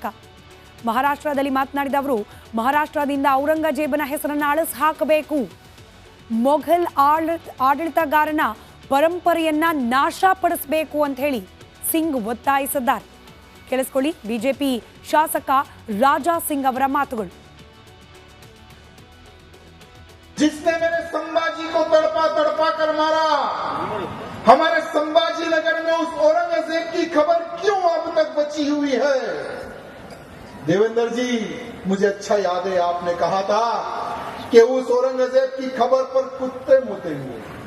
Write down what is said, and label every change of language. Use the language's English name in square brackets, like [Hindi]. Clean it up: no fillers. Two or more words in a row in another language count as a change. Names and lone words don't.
[Kannada] ಮಹಾರಾಷ್ಟ್ರದಲ್ಲಿ ಮಾತನಾಡಿದ ಅವರು, ಮಹಾರಾಷ್ಟ್ರದಿಂದ ಔರಂಗಜೇಬನ ಹೆಸರನ್ನು ಅಳಿಸಿ ಹಾಕಬೇಕು, ಮೊಘಲ್ ಆಡಳಿತಗಾರನ ಪರಂಪರೆಯನ್ನ ನಾಶಪಡಿಸಬೇಕು ಅಂತ ಹೇಳಿ ಸಿಂಗ್ ಒತ್ತಾಯಿಸಿದ್ದಾರೆ. ಕೇಳಿಸ್ಕೊಳ್ಳಿ ಬಿಜೆಪಿ ಶಾಸಕ ರಾಜಾ ಸಿಂಗ್ ಅವರ ಮಾತುಗಳು. [Hindi] जिसने मेरे संभाजी को तड़पा तड़पा कर मारा, हमारे संभाजी नगर में उस औरंगजेब की खबर क्यों अब तक बची हुई है? देवेंद्र जी, मुझे अच्छा याद है आपने कहा था कि उस औरंगजेब की खबर पर कुत्ते मुते हुए।